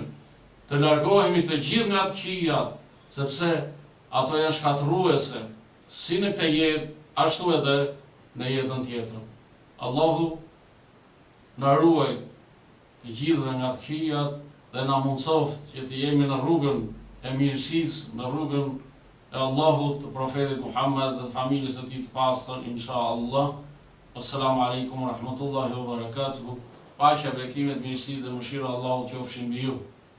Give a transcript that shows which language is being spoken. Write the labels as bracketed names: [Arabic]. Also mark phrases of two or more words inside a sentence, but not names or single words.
[Albanian] Të largohemi të gjithë nga të këqijat, sepse ato janë shkatërruese, si në këtë jetë, ashtu edhe në jetën tjetër. Allahu na ruaj të gjithë nga të këqijat dhe na mundsoft që të jemi në rrugën e mirësisë, në rrugën e Allahut, të profetit Muhammed dhe familjes së tij të pastër, inshallah. [Arabic] السلام عليكم ورحمة الله وبركاته. [Albanian] Paqja, bekimet, mirësi dhe mëshira e Allahut qofshin mbi ju.